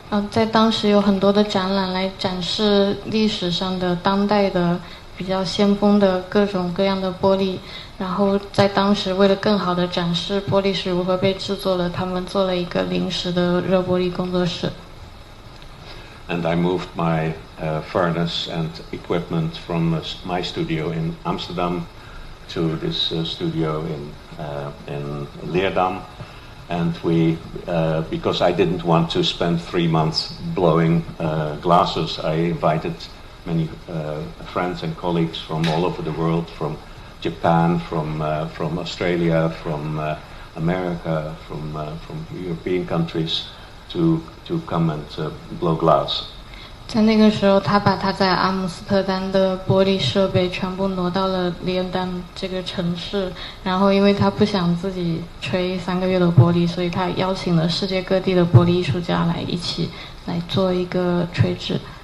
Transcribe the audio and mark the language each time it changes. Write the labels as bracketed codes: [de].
[zh] 在当时有很多的展览来展示历史上的当代的比较先锋的各种各样的玻璃，然后在当时为了更好的展示玻璃是如何被制作的，他们做了一个临时的热玻璃工作室。 [en] And I moved my furnace and equipment from my studio in Amsterdam to this studio in Leerdam. And we, because I didn't want to spend 3 months blowing glasses, I invited many friends and colleagues from all over the world, from Japan, from Australia, from America, from European countries, to come and blow glass. [zh] 在那个时候，他把他在阿姆斯特丹的玻璃设备全部挪到了利恩丹这个城市，然后因为他不想自己吹3个月的玻璃，所以他邀请了世界各地的玻璃艺术家来一起来做一个吹制。